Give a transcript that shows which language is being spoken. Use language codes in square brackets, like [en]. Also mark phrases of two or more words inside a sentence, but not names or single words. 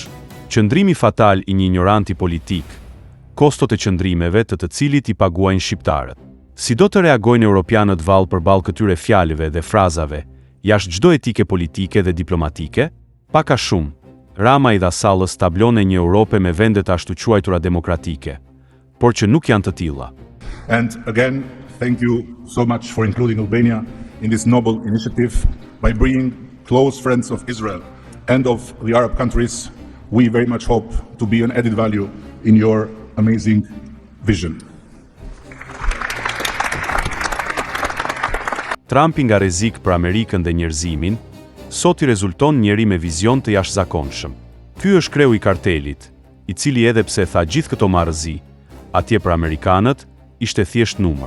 [sq] Qëndrimi fatal i një ignoranti politik, kostot e qëndrimeve të cilit i paguajnë shqiptarët. Si do të reagojnë europianët vallë përballë këtyre fjalëve dhe frazave, jashtë çdo etike politike dhe diplomatike? Pak a shumë, Rama i dha sallës tablon e një Europe me vende të ashtu quajtura demokratike, por që nuk janë të tilla. [en] And again, thank you so much for including Albania in this noble initiative. By bringing close friends of Israel and of the Arab countries, we very much hope to be an added value in your amazing vision. [sq] Trumpi nga rrezik për Amerikën dhe njerëzimin, sot i rezulton njeri me vizion të jashtëzakonshëm. Ky është kreu i kartelit, i cili edhe pse tha gjithë këto marrëzi, atje për amerikanët ishte thjesht numër.